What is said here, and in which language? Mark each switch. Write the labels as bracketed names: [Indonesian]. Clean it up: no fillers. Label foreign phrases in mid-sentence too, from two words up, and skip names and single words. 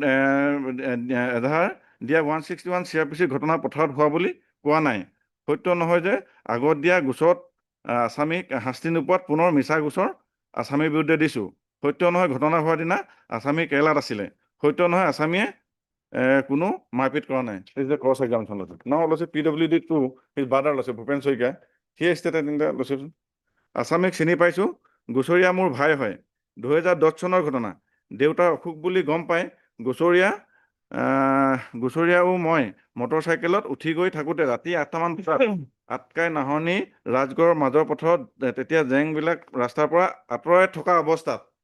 [Assamese] দিয়া 161 CRPC ঘটনা পথাৰত হোৱা বুলি কোৱা নাই সত্য নহয় যে আগত দিয়া গোচৰত আসামীক শাস্তি নোপোৱাত পুনৰ মিছা গোচৰ আসামীৰ বিৰুদ্ধে দিছোঁ সত্য নহয় ঘটনা হোৱাৰ দিনা আসামী কেৰেলাত আছিলে সত্য নহয় আসামীয়ে কোনো মাৰপিট কৰা নাই [English] this is the cross examination lordship now lordship PWD 2 his brother lordship [Assamese] ভূপেন শইকীয়া [English] he stated in the lordship [Assamese] আসামীক চিনি পাইছোঁ গুচৰীয়া মোৰ ভাই হয় 2010 চনৰ ঘটনা দেউতা অসুখ বুলি গম পাই গুচৰীয়াও মই মটৰচাইকেলত উঠি গৈ থাকোঁতে ৰাতি 8টামান বজাত আটকাই নাহনি ৰাজগড়ৰ মাজৰ পথৰত তেতিয়া জেংবিলাক ৰাস্তাৰ পৰা আঁতৰাই থকা অৱস্থাত